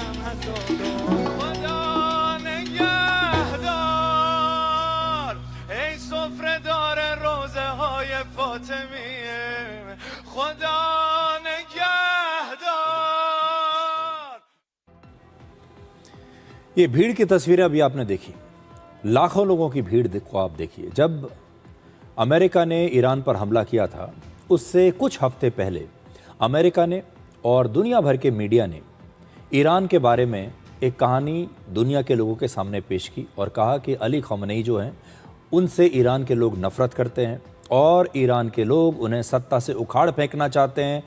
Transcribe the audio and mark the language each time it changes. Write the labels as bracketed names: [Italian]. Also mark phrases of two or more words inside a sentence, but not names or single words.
[Persian] خدا نگهدار ای سفره دار روزه های فاطمیه خدا نگهدار. [Hindi] ये भीड़ की तस्वीरें अभी आपने देखी, लाखों लोगों की भीड़ को आप देखिए। जब अमेरिका ने ईरान पर हमला किया था, उससे कुछ हफ्ते पहले अमेरिका ने और दुनिया भर के मीडिया ने ईरान के बारे में एक कहानी दुनिया के लोगों के सामने पेश की और कहा कि अली खamenei जो हैं, उनसे ईरान के लोग नफ़रत करते हैं और ईरान के लोग उन्हें सत्ता से उखाड़ फेंकना चाहते हैं।